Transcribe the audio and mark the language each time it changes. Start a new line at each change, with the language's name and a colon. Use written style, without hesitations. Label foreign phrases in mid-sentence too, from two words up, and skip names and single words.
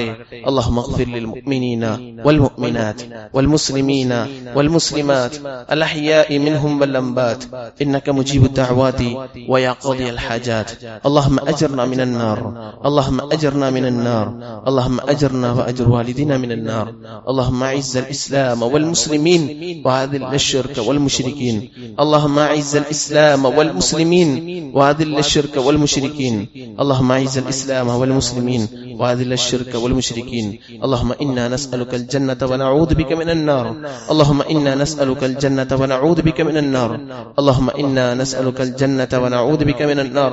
Arabic: اللهم اغفر للمؤمنين والمؤمنات والمسلمين والمسلمات الأحياء منهم والأموات إنك مجيب الدعوات ويا قاضي الحاجات. اللهم أجرنا من النار اللهم أجرنا من النار اللهم أجرنا وأجر والدينا من النار. اللهم أعز الإسلام والمسلمين وأذل الشرك والمشركين. اللهم أعز الإسلام والمسلمين وأذل الشرك والمشركين. اللهم اعز الاسلام والمسلمين واذل الشرك والمشركين. اللهم انا نسالك الجنه ونعوذ بك من النار. اللهم انا نسالك الجنه ونعوذ بك من النار. اللهم انا نسالك الجنه ونعوذ بك من النار.